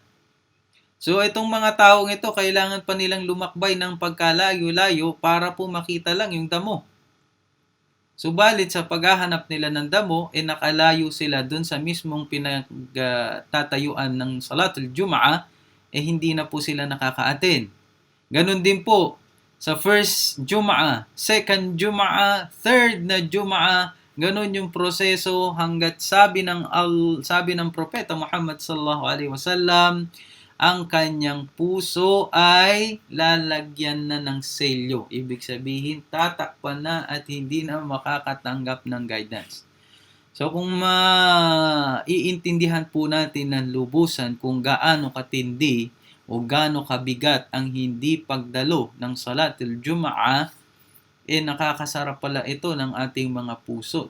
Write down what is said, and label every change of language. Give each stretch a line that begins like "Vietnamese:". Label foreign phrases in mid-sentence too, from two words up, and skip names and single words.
Filipino: So itong mga taong ito, kailangan pa nilang lumakbay ng pagkalayo-layo para po makita lang yung damo. Subalit sa paghahanap nila ng damo, nakalayo sila dun sa mismong pinagtatayuan ng
Arabic: صلاة الجمعة,
Filipino: hindi na po sila nakaka-attend. Ganun din po sa first Jum'ah, second Jum'ah, third na Jum'ah, ganun yung proseso hanggat sabi ng Propeta Muhammad
Arabic: صلى الله عليه وسلم,
Filipino: ang kanyang puso ay lalagyan na ng selyo. Ibig sabihin, tatakpan na at hindi na makakatanggap ng guidance. So kung maiintindihan po natin ng lubusan kung gaano katindi o gaano kabigat ang hindi pagdalo ng
Arabic: صلاة الجمعة,
Filipino: nakakasarap pala ito ng ating mga puso.